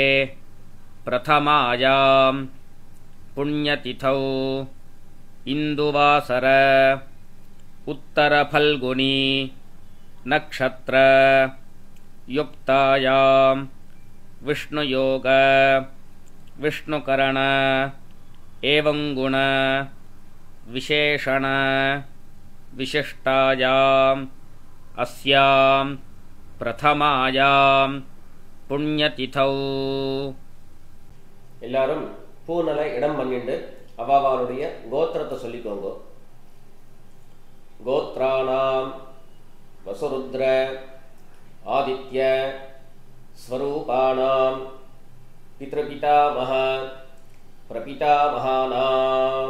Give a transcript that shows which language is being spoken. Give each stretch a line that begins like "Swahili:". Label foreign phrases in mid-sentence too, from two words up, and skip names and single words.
Sanskrit: प्रथमायां पुण्यतिथौ इन्दुवासर उत्तरफल्गुनी नक्षत्र युक्तायां विष्णुयोग विष्णुकरण एवं गुण विशेषण विशिष्टायाम् अस्यां प्रथमायां पुण्यतिथौ
Tamil: எல்லாரும் பூனலை இடம் பண்ணிட்டு அவாவாளுடைய கோத்திரத்தை சொல்லிக்கோங்க.
Sanskrit: गोत्राणाम् वसुरुद्र आदित्य स्वरूपाणाम् पितृपितामह प्रपितामहानाम्.